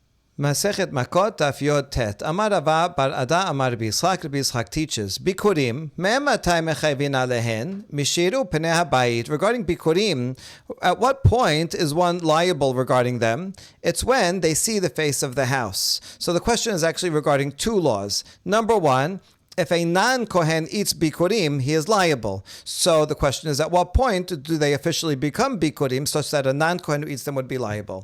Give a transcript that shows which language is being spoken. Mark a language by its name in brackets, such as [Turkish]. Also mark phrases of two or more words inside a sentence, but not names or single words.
[Hebrew] מסכת מכות דף יוד טית. [Aramaic] אמר רבא בר אדא אמר רבי יצחק [Hebrew] teaches ביכורים מאימתי מחייבין עליהן משיראו פני הבית. [English] Regarding Bikurim, at what point is one liable regarding them? It's when they see the face of the house. So the question is actually regarding two laws. Number one, if a non-Kohen eats Bikurim, he is liable. So the question is, at what point do they officially become Bikurim such that a non-Kohen who eats them would be liable?